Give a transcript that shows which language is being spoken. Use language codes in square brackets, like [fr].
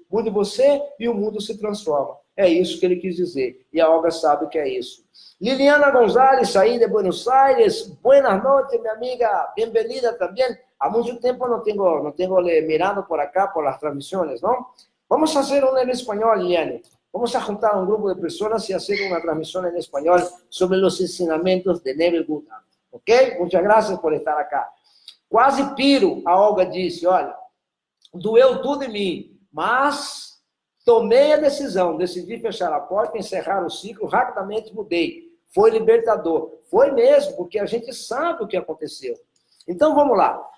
[pt] Mude você e o mundo se transforma. É isso que ele quis dizer. E a Olga sabe que é isso. Liliana González, aí de Buenos Aires. [es] Buenas noches, [pt] minha amiga. Bem-vinda também. Há muito tempo não tenho [es] mirado por acá, por las [pt] transmissões, não? Vamos fazer uma em espanhol, Liliane. [es] Vamos a juntar un grupo de personas y hacer una transmisión en español sobre los [pt] ensinamentos [es] de Neville Goddard. ¿Ok? Muchas gracias por estar acá. [pt] Quase piro, a Olga disse, olha, doeu tudo em mim, mas tomei a decisão, decidi fechar a porta, encerrar o ciclo, rapidamente mudei. Foi libertador. Foi mesmo, porque a gente sabe o que aconteceu. Então, vamos lá.